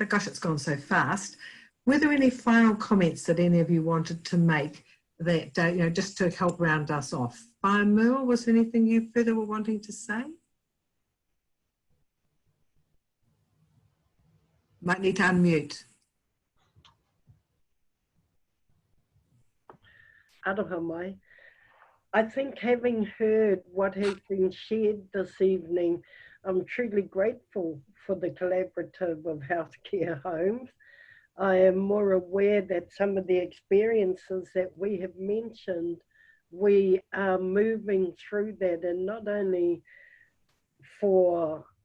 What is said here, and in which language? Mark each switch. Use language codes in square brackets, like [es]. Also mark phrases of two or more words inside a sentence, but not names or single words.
[en] Gosh, it's gone so fast. Were there any final comments that any of you wanted to make that, you know, just to help round us off? Merle, was there anything you further were wanting to say? Might need to unmute. [mi] Aroha mai. [en] I think having heard what has been shared this evening, I'm truly grateful for the collaborative of healthcare homes. I am more aware that some of the experiences that we have mentioned, we are moving through that, and not only for